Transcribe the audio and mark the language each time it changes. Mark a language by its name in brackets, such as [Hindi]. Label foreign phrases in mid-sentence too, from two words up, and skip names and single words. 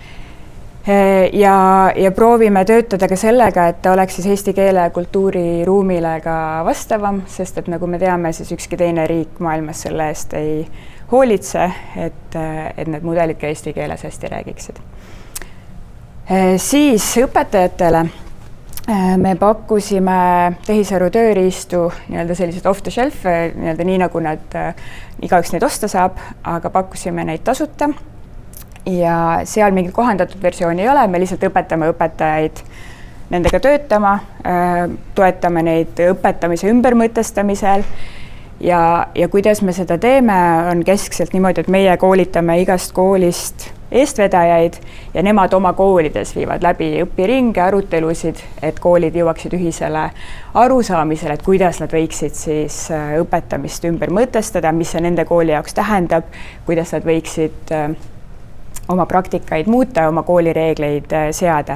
[Estonian] Ja proovime töötada ka sellega, et ta oleks siis eesti keele ja kultuuriruumile ka vastavam, sest et nagu me teame, siis ükski teine riik maailmas selle eest ei hoolitse, et need mudelid ka eesti keeles hästi räägiksid. Siis õpetajatele me pakkusime tehisaru tööriistu sellised [English] off the shelf, [Estonian] nii nagu igaüks neid osta saab, aga pakkusime neid tasuta. Ja seal mingit kohandatud versiooni ei ole, me lihtsalt õpetame õpetajaid nendega töötama, toetame neid õpetamise ümbermõtestamisel ja kuidas me seda teeme, on keskselt niimoodi, et meie koolitame igast koolist eestvedajaid ja nemad oma koolides viivad läbi õpiringe, arutelusid, et koolid jõuaksid ühisele arusaamisele, et kuidas nad võiksid siis õpetamist ümber mõtestada, mis see nende kooli jaoks tähendab, kuidas nad võiksid oma praktikaid muuta, oma koolireegleid seada.